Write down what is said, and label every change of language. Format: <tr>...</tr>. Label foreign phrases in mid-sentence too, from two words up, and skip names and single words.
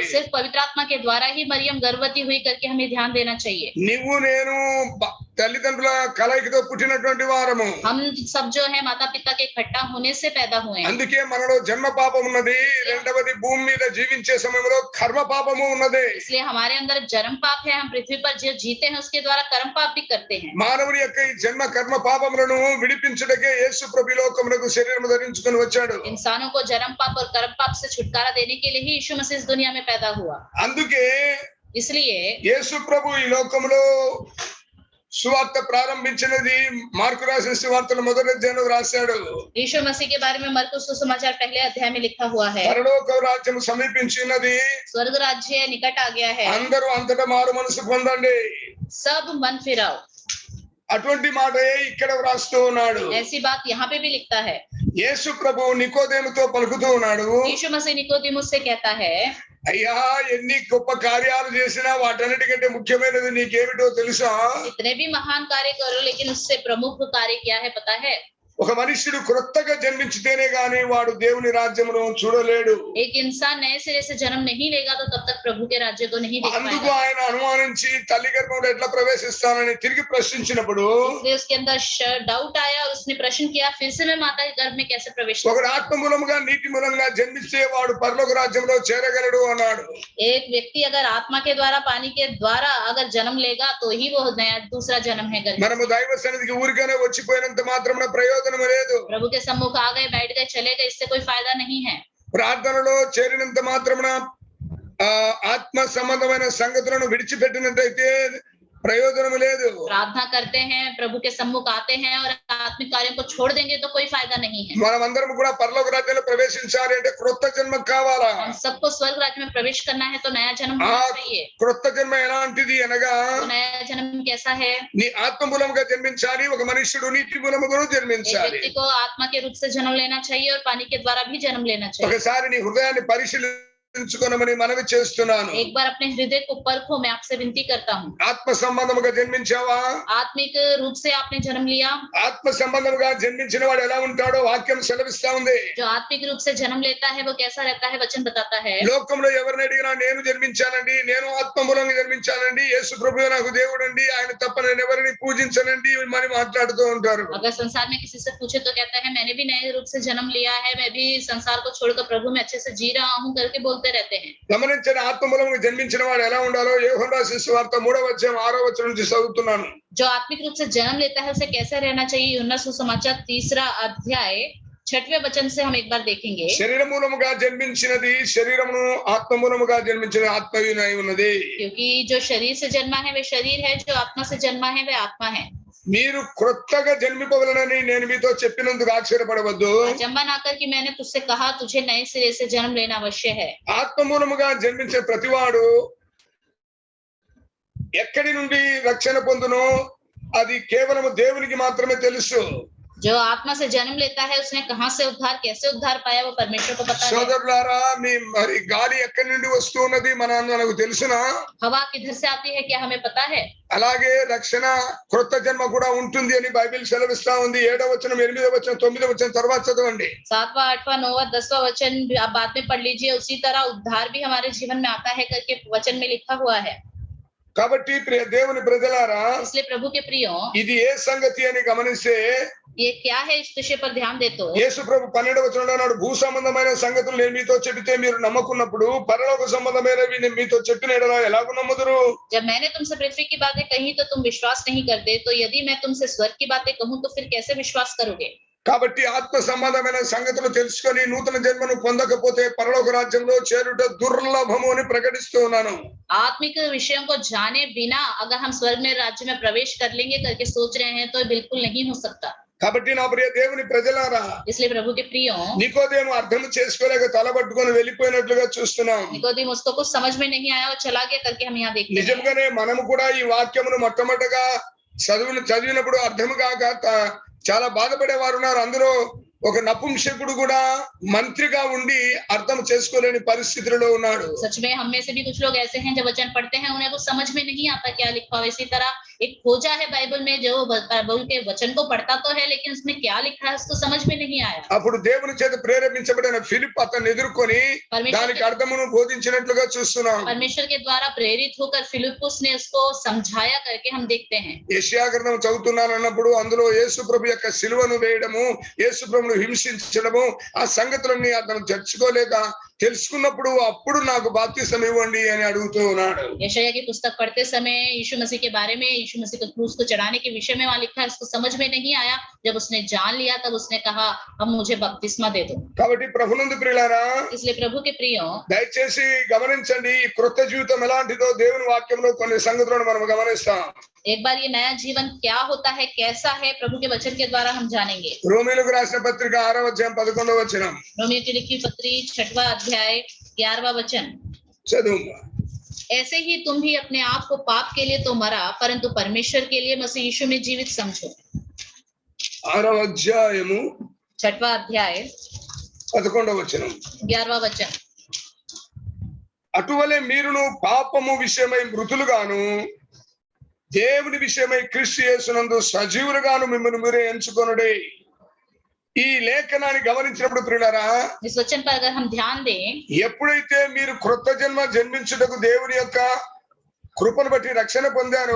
<hi>सिर्फ पवित्र आत्मा के द्वारा ही मरियम गर्भवती हुई करके हमें ध्यान देना चाहिए।</hi> <te>నువ్వు నేను తల్లిదండ్రుల కలయికతో పుట్టినటువంటి వారము.</te> <hi>हम सब जो है माता पिता के इकट्ठा होने से पैदा हुए हैं।</hi> <te>అందుకే మనలో జన్మ పాపం ఉన్నది. రెండవది భూమి మీద జీవించే సమయంలో కర్మ పాపము ఉన్నది.</te> <hi>इसलिए हमारे अंदर जन्म पाप है, हम पृथ्वी पर जो जीते हैं उसके द्वारा कर्म पाप भी करते हैं।</hi> <te>మానవుని యొక్క ఈ జన్మ కర్మ పాపములను విడిపించుటకే యేసు ప్రభు ఈ లోకమునకు శరీరము ధరించుకొని వచ్చాడు.</te> <hi>इंसानों को जन्म पाप और कर्म पाप से छुटकारा देने के लिए ही यीशु मसीह इस दुनिया में पैदा हुआ।</hi> <te>అందుకే</te> <hi>इसलिए</hi> <te>యేసు ప్రభు ఈ లోకములో సువార్త ప్రారంభించినది మార్కు రాసిన సువార్తను మొదటి అధ్యాయంలో రాశాడు.</te> <hi>यीशु मसीह के बारे में मरकुस सुसमाचार पहले अध्याय में लिखा हुआ है।</hi> <te>పరలోక రాజ్యము సమీపించినది,</te> <hi>स्वर्ग राज्य निकट आ गया है,</hi> <te>అందరూ అంతటా మారు మనసు పొందండి,</te> <hi>सब मन फिराओ।</hi> <te>అటువంటి మాటే ఇక్కడ వ్రాస్తూ ఉన్నాడు.</te> <hi>ऐसी बात यहाँ पे भी लिखता है।</hi> <te>యేసు ప్రభు నికోదేముతో పలుకుతూ ఉన్నాడు,</te> <hi>यीशु मसीह निकोदेमुस से कहता है,</hi> <te>అయ్యా ఎన్ని గొప్ప కార్యాలు చేసినా వాటన్నిటికంటే ముఖ్యమైనది నీకేమిటో తెలుసా?</te> <hi>इतने भी महान कार्य करो लेकिन उससे प्रमुख कार्य क्या है पता है?</hi> <te>ఒక మనుష్యుడు క్రొత్తగా జన్మించితేనే గాని వాడు దేవుని రాజ్యమును చూడలేడు.</te> <hi>एक इंसान नए सिरे से जन्म नहीं लेगा तो तब तक प्रभु के राज्य को नहीं देख</hi> <te>అందుకు</te> <hi>पाएगा।</hi> <te>ఆయన అనుమానించి తల్లి గర్భంలో ఎట్లా ప్రవేశిస్తానని తిరిగి ప్రశ్నించినప్పుడు</te> <hi>इसलिए उसके अंदर डाउट आया और उसने प्रश्न किया, फिर से मैं माता के गर्भ में कैसे प्रवेश कर</hi> <te>ఒకడు</te> <hi>सकता हूं?</hi> <te>ఆత్మ మూలముగా నీటి మూలంగా జన్మిస్తే వాడు పరలోక రాజ్యంలో చేరగలడు అన్నాడు.</te> <hi>एक व्यक्ति अगर आत्मा के द्वारा पानी के द्वारा अगर जन्म लेगा तो ही वो नया दूसरा जन्म है करके।</hi> <te>మనము దైవ సన్నిధికి ఊరికనే వచ్చిపోయినంత మాత్రమున ప్రయోజనం లేదు.</te> <hi>प्रभु के सम्मुख आ गए, बैठ गए, चले गए, इससे कोई फायदा नहीं है।</hi> <te>ప్రార్థనలో చేరినంత మాత్రమున ఆత్మ సంబంధమైన సంగతులను విడిచిపెట్టినట్టయితే ప్రయోజనం లేదు.</te> <hi>प्रार्थना करते हैं, प्रभु के सम्मुख आते हैं और आत्मिक कार्यों को छोड़ देंगे तो कोई फायदा नहीं है।</hi> <te>మనమందరం కూడా పరలోక రాజ్యంలో ప్రవేశించాలి అంటే క్రొత్త జన్మ కావాలా?</te> <hi>हम सबको स्वर्ग राज्य में प्रवेश करना है तो नया जन्म होना चाहिए।</hi> <te>క్రొత్త జన్మ ఎలాంటిది అనగా</te> <hi>तो नया जन्म कैसा है?</hi> <te>నీ ఆత్మ మూలముగా జన్మించాలి, ఒక మనుష్యుడు నీటి మూలముగా</te> <hi>एक</hi> <te>జన్మించాలి.</te> <hi>व्यक्ति को आत्मा के रूप से जन्म लेना चाहिए और पानी के द्वारा भी जन्म लेना चाहिए।</hi> <te>ఒకసారి నీ హృదయాన్ని పరిశీలించుకోనమని మనవి చేస్తున్నాను.</te> <hi>एक बार अपने हृदय को परखो, मैं आपसे विनती करता हूँ।</hi> <te>ఆత్మ సంబంధముగా జన్మించావా?</te> <hi>आत्मिक रूप से आपने जन्म लिया?</hi> <te>ఆత్మ సంబంధముగా జన్మించిన వాడు ఎలా ఉంటాడో వాక్యం సెలవిస్తా ఉంది.</te> <hi>जो ఆत्मिक रूप से जन्म लेता है वो कैसा रहता है वचन बताता है।</hi> <te>లోకంలో ఎవరిని అడిగినా నేను జన్మించానండి, నేను ఆత్మ మూలంగా జన్మించానండి, యేసు ప్రభువే నాకు దేవుడండి, ఆయన తప్ప నేను ఎవరిని పూజించనండి అని మాట్లాడుతూ ఉంటారు.</te> <hi>अगर संसार में किसी से पूछे तो कहता है मैंने भी नए रूप से जन्म लिया है, मैं भी संसार को छोड़कर प्रभु में अच्छे से जी रहा हूँ करके बोलते रहते हैं।</hi> <te>గమనించిన ఆత్మ మూలంగా జన్మించిన వాడు ఎలా ఉండాలో యోహాను రాసిన సువార్త 3వ అధ్యాయం 6వ వచనం నుంచి చదువుతున్నాను.</te> <hi>जो आत्मिक रूप से जन्म लेता है उसे कैसा रहना चाहिए? यूहन्ना सुसमाचार 3 अध्याय 6वें वचन से हम एक बार देखेंगे।</hi> <te>శరీర మూలముగా జన్మించినది శరీరమును, ఆత్మ మూలముగా జన్మించిన ఆత్మవినై ఉన్నది.</te> <hi>क्योंकि जो शरीर से जन्मा है वे शरीर है, जो आत्मा से जन्मा है वे आत्मा है।</hi> <te>మీరు క్రొత్తగా జన్మిపోవాలని నేను మీతో చెప్పినందుకు ఆశ్చర్యపడవద్దు.</te> <hi>अचंबा ना कर कि मैंने तुझसे कहा तुझे नए सिरे से जन्म लेना अवश्य है।</hi> <te>ఆత్మ మూలముగా జన్మించే ప్రతివాడు ఎక్కడి నుండి రక్షణ పొందునో అది కేవలం దేవునికి మాత్రమే తెలుసు.</te> <hi>जो आत्मा से जन्म लेता है उसने कहां से उद्धार, कैसे उद्धार पाया वो परमेश्वर को पता है।</hi> <te>సోదరులారా, మీ మరి గాలి ఎక్కడి నుండి వస్తున్నది మనకు తెలుసునా?</te> <hi>हवा किधर से आती है क्या हमें पता है?</hi> <te>అలాగే రక్షణ క్రొత్త జన్మ కూడా ఉంటుంది అని బైబిల్ సెలవిస్తా ఉంది. 7వ వచనం, 8వ వచనం, 9వ వచనం తర్వాత చదవండి.</te> <hi>7वां 8वां 9वां 10वां वचन आप बाद में पढ़ लीजिए। उसी तरह उद्धार भी हमारे जीवन में आता है करके वचन में लिखा हुआ है।</hi> <te>కాబట్టి ప్రియ దేవుని ప్రజలారా,</te> <hi>इसलिए प्रभु के प्रियो</hi> <te>ఇది ఏ సంగతి అని గమనిస్తే</te> <hi>ये क्या है इस विषय पर ध्यान दे तो</hi> <te>యేసు ప్రభు 12వ వచనంలో అన్నాడు, భూ సంబంధమైన సంగతులు నేను మీతో చెబితే మీరు నమ్మకున్నప్పుడు పరలోక సంబంధమైనవి నేను మీతో చెప్పిన ఎడల ఎలాగూ నమ్ముదురు?</te> <hi>जब मैंने तुमसे पृथ्वी की बातें कही तो तुम विश्वास नहीं करते, तो यदि मैं तुमसे स्वर्ग की बातें कहूं तो फिर कैसे विश्वास करोगे?</hi> <te>కాబట్టి ఆత్మ సంబంధమైన సంగతులు తెలుసుకొని నూతన జన్మను పొందకపోతే పరలోక రాజ్యంలో చేరుట దుర్లభము అని ప్రకటిస్తూ ఉన్నాను.</te> <hi>आत्मिक विषयों को जाने बिना अगर हम स्वर्ग में राज्य में प्रवेश कर लेंगे करके सोच रहे हैं तो बिल्कुल नहीं हो सकता।</hi> <te>కాబట్టి నా ప్రియ దేవుని ప్రజలారా,</te> <hi>इसलिए प्रभु के प्रियो</hi> <te>నికోదేము అర్థం చేసుకోలేక తలబట్టుకొని వెళ్ళిపోయినట్లుగా చూస్తున్నాం.</te> <hi>निकोदेमुस को कुछ समझ में नहीं आया और चला गया करके हम यहाँ देखते हैं।</hi> <te>నిజంగానే మనము కూడా ఈ వాక్యమును మొట్టమొదటగా చదివినప్పుడు అర్థం కాక చాలా బాధపడేవారు ఉన్నారు. అందులో ఒక నపుంసకుడు కూడా మంత్రిగా ఉండి అర్థం చేసుకోలేని పరిస్థితుల్లో ఉన్నాడు.</te> <hi>सच में हम में से भी कुछ लोग ऐसे हैं जब वचन पढ़ते हैं उन्हें कुछ समझ में नहीं आता क्या लिखा हुआ। इसी तरह एक खोजा है बाइबल में जो बाइबल के वचन को पढ़ता तो है लेकिन उसमें क्या लिखा है उसको समझ में नहीं आया।</hi> <te>అప్పుడు దేవుని చేత ప్రేరేపించబడిన ఫిలిప్ అతన్ని ఎదుర్కొని దానికి అర్థమును బోధించినట్లుగా చూస్తున్నాం.</te> <hi>परमेश्वर के द्वारा प्रेरित होकर फिलिप्पुस ने उसको समझाया करके हम देखते हैं।</hi> <te>యెషయా గ్రంథం చదువుతున్నాను అన్నప్పుడు అందులో యేసు ప్రభు యొక్క సిలువను వేయడము, యేసు ప్రభువును హింసించడము, ఆ సంగతులన్నీ అతను చర్చుకోలేక తెలుసుకున్నప్పుడు అప్పుడు నాకు బాప్తిసం ఇవ్వండి అని అడుగుతూ ఉన్నాడు.</te> <hi>यशायाह की पुस्तक पढ़ते समय यीशु मसीह के बारे में, यीशु मसीह को क्रूस को चढ़ाने के विषय में वहां लिखा है, उसको समझ में नहीं आया। जब उसने जान लिया तब उसने कहा अब मुझे बपतिस्मा दे दो।</hi> <te>కాబట్టి ప్రభునందు ప్రియులారా,</te> <hi>इसलिए प्रभु के प्रियो</hi> <te>దయచేసి గమనించండి, ఈ క్రొత్త జీవితం ఎలాంటిదో దేవుని వాక్యంలో కొన్ని సంగతులను మనం గమనిస్తాం.</te> <hi>एक बार ये नया जीवन क्या होता है, कैसा है, प्रभु के वचन के द्वारा हम जानेंगे।</hi> <te>రోమీయులకు రాసిన పత్రిక 6వ అధ్యాయం 11వ వచనం.</te> <hi>रोमियो की लिखी पत्री 6वां अध्याय 11वां वचन।</hi> <te>చదువు.</te> <hi>ऐसे ही तुम भी अपने आप को पाप के लिए तो मरा परंतु परमेश्वर के लिए मसीह यीशु में जीवित समझो।</hi> <te>6వ అధ్యాయము</te> <hi>6वां अध्याय</hi> <te>11వ వచనం.</te> <hi>11वां वचन।</hi> <te>అటువలే మీరును పాపము విషయమై మృతులుగాను దేవుని విషయమై క్రీస్తు యేసునందు సజీవులుగాను మిమ్మల్ని మీరే ఎంచుకొనుడి. ఈ లేఖనాన్ని గమనించినప్పుడు ప్రియులారా,</te> <hi>इस वचन पर अगर हम ध्यान दें,</hi> <te>ఎప్పుడైతే మీరు క్రొత్త జన్మ జన్మించుటకు దేవుని యొక్క కృపను బట్టి రక్షణ పొందారో,</te>